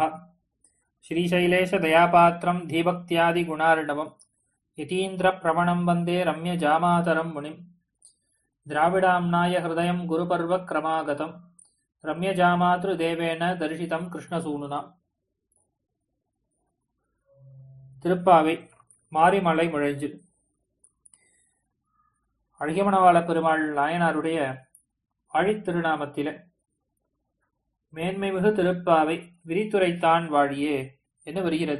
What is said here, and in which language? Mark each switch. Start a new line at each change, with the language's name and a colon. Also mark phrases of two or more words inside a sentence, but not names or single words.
Sanskrit: श्रीशैलेशदयापात्रं धीभक्त्यादिगुणार्णवं यतीन्द्रप्रवणं वन्दे रम्यजामातरं मुनिं। द्राविडाम्नाय हृदयं गुरुपर्वक्रमागतं रम्यजामातृदेवेन दर्शितं कृष्णसूनुना।
Tamil: திருப்பாவை மாரிமலை முழஞ்சில். அழகியமணவாள பெருமாள் நாயனாருடைய ஆழித் திருநாமத்திலே மேன்மைமிகு திருப்பாவை விரித்துரைத்தான் வாழியே என்று வருகிறது.